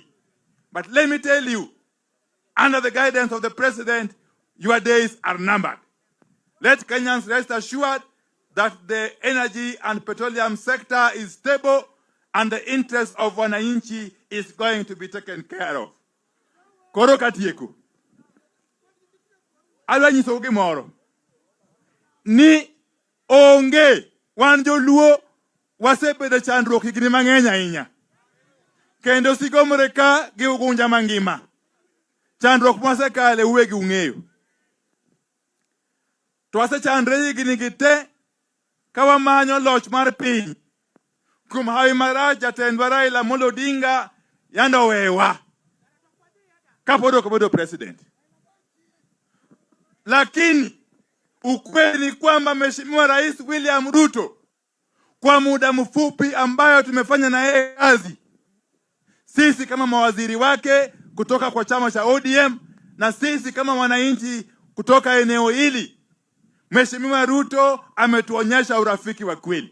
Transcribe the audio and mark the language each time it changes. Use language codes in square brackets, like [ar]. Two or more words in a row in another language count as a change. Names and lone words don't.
[en] But let me tell you, under the guidance of the president, your days are numbered. Let Kenyans rest assured that the energy and petroleum sector is stable and the interest of wananchi is going to be taken care of. [luo] Koro katieko. Alwa nyiso gimoro. Ni onge wan joluo wasebedo chandruok higni mang'eny ahinya. Kendo sigomre ka gi ugunja mangima. Chandruok mwasekale uwegi ung'eyo. To wasechandre higni gi te ka wamanyo loch mar piny kumhawi maraja tendwa Raila Amolo Odinga yando wewa kapodo president. [sw] Lakini ukweli ni kwamba Mheshimiwa Rais William Ruto kwa muda mfupi ambayo tumefanya na yeye kazi, sisi kama mawaziri wake kutoka kwa chama cha ODM na sisi kama wananchi kutoka eneo hili, Mheshimiwa Ruto ametuonyesha urafiki wa kweli.